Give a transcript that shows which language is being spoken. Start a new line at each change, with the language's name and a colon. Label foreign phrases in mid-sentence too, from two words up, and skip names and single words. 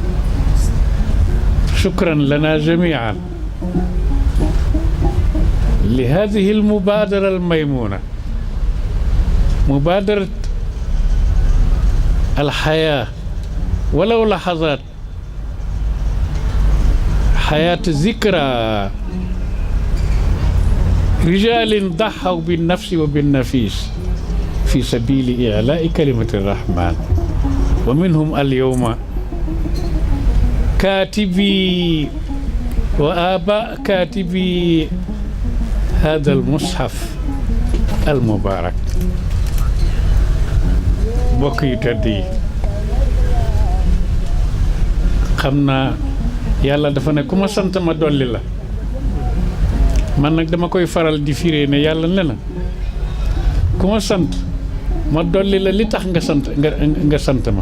Arabic: شكرا لنا جميعا لهذه المبادرة الميمونة، مبادرة الحياة ولو لحظات، حياة ذكرى رجال ضحوا بالنفس وبالنفيس في سبيل إعلاء كلمة الرحمن. ومنهم اليوم كاتبي وآباء كاتبي هذا المصحف المبارك.
Wolof: mbokk yi tedd yi, xam naa yàlla dafa ne ku ma sant ma dolli la. man nag dama koy faral di firee ne yàlla ne na ku ma sant ma dolli la li tax nga sant ma.